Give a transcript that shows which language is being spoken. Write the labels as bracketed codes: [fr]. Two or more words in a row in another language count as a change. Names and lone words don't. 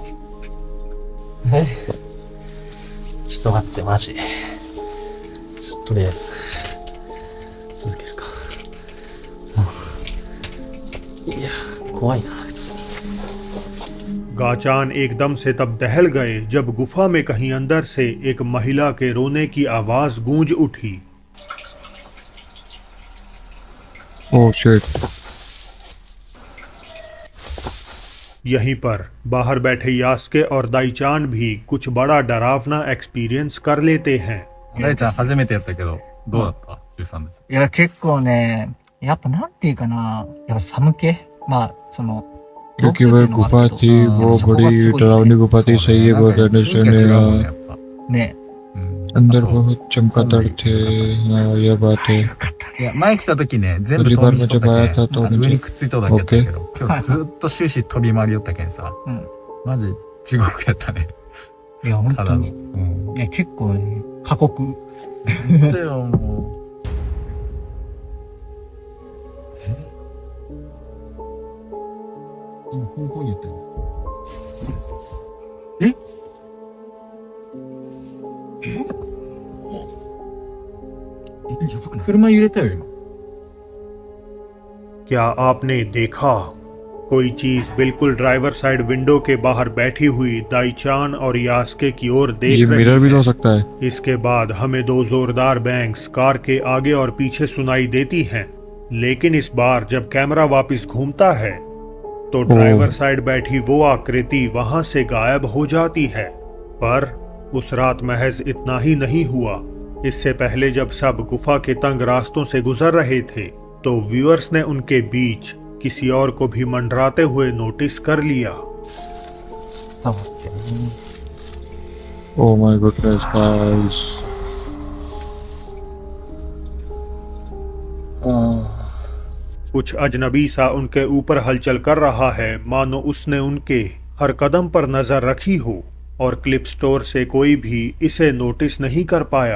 [ja] えちょっと待って、マジ。とりあえず、続けるか。いや、怖いな、普通に。 [hi] गाचान एकदम से तब दहल गए जब गुफा में कहीं अंदर से एक महिला के रोने की आवाज गूंज उठी। [en] oh shit. [hi] यहीं पर बाहर बैठे यास्के और दाईचान भी कुछ बड़ा डरावना एक्सपीरियंस कर लेते हैं। [ja] 大ちゃん初めてやったけど、どうだった ?13 です。いや、結構ね、やっぱなんていうかな、やっぱ寒気まあ、その、 [hi] क्योंकि वह गुफा थी, वो बड़ी डरावनी गुफा थी, सही है बहुत [ja] 雰囲気が違うもんね、や [hi] अंडरस्टैंड। [ja] っぱ。ね、 [hi] अंदर बहुत चमगादड़ थे। हाँ यह बात है। [ja] よかったね。いや、前来た時ね、全部 [hi] पहली [ja] 飛 [hi] बार [ja] び [hi] मैं [ja] しとっ [hi] जब [ja] た [hi] आया [ja] け [hi] था [ja] ん、 [hi] तो [ja] 上 [hi] मुझे [ja] にくっついとだけやったけど、今日ずっと終始飛び回りよったけんさ、うん。マジ地獄やったね。いや、本ただの。当に。うん。いや、結構ね、過酷。でももう。今、香港に言ったよ。え車揺れたよ、今。 [hi] क्या आपने देखा कोई चीज बिल्कुल [en] driver side window [hi] के बाहर बैठी हुई दाईचान और यास्के की ओर ये देख रही मिरर भी है। तो हो सकता है। इसके बाद हमें दो जोरदार बैंग्स कार के आगे और पीछे सुनाई देती हैं, लेकिन इस बार जब कैमरा वापस घूमता है तो [en] driver side [hi] बैठी वो आकृति वहां से गायब हो जाती है। पर उस रात महज इतना ही नहीं हुआ। इससे पहले जब सब गुफा के तंग रास्तों से गुजर रहे थे तो व्यूअर्स ने उनके बीच किसी और को भी मंडराते हुए नोटिस कर लिया। [ja] そうってね。 [en] oh my goodness guys. [hi] कुछ अजनबी सा उनके ऊपर हलचल कर रहा है, मानो उसने उनके हर कदम पर नजर रखी हो और क्लिप स्टोर से कोई भी इसे नोटिस नहीं कर पाया।